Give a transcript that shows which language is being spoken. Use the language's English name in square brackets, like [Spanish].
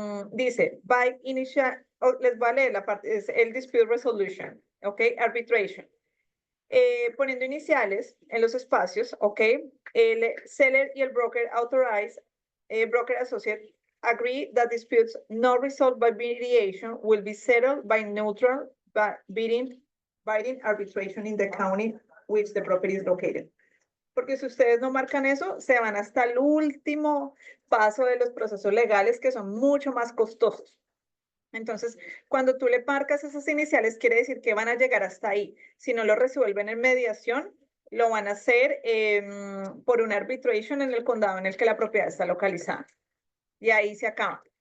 [Spanish] Dice, [English] by initial, [Spanish] les voy a leer la parte, es el dispute resolution, ¿ok? Arbitration. Poniendo iniciales en los espacios, ¿ok? El [English] seller y el broker authorize, broker associate agree that disputes not resolved by mediation will be settled by neutral binding arbitration in the county which the property is located. [Spanish] Porque si ustedes no marcan eso, se van hasta el último paso de los procesos legales que son mucho más costosos. Entonces, cuando tú le marcas esas iniciales, quiere decir que van a llegar hasta ahí. Si no lo resuelven en mediación, lo van a hacer por un arbitration en el condado en el que la propiedad está localizada. Y ahí se acaba.